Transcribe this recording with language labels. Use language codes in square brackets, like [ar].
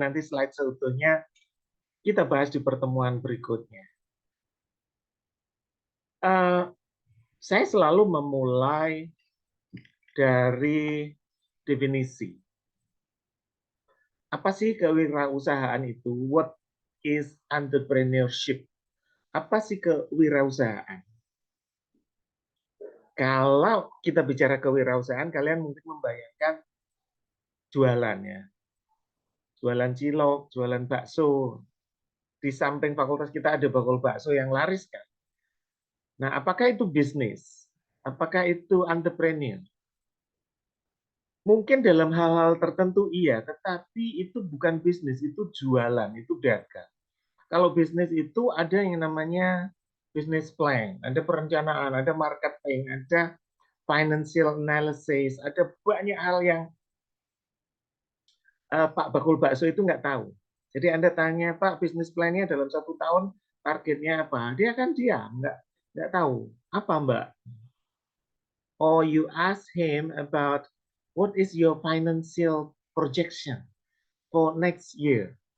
[id] Nanti slide seutuhnya kita bahas di pertemuan berikutnya. Saya selalu memulai dari definisi. Apa sih kewirausahaan itu? [en] What is entrepreneurship? [id] Apa sih kewirausahaan? Kalau kita bicara kewirausahaan, kalian mungkin membayangkan jualan ya. Jualan cilok, jualan bakso. Di samping fakultas kita ada bakul bakso yang laris kan. Nah, apakah itu bisnis? Apakah itu entrepreneur? Mungkin dalam hal-hal tertentu iya, tetapi itu bukan bisnis, itu jualan, itu dagang. Kalau bisnis itu ada yang namanya business plan, ada perencanaan, ada marketing, ada financial analysis, ada banyak hal yang Pak Bakul Bakso itu nggak tahu. Jadi Anda tanya, Pak, bisnis plan-nya dalam 1 tahun targetnya apa? Dia kan diam, nggak tahu. Apa, Mbak? [en] Or you ask him about what is your financial projection for next year.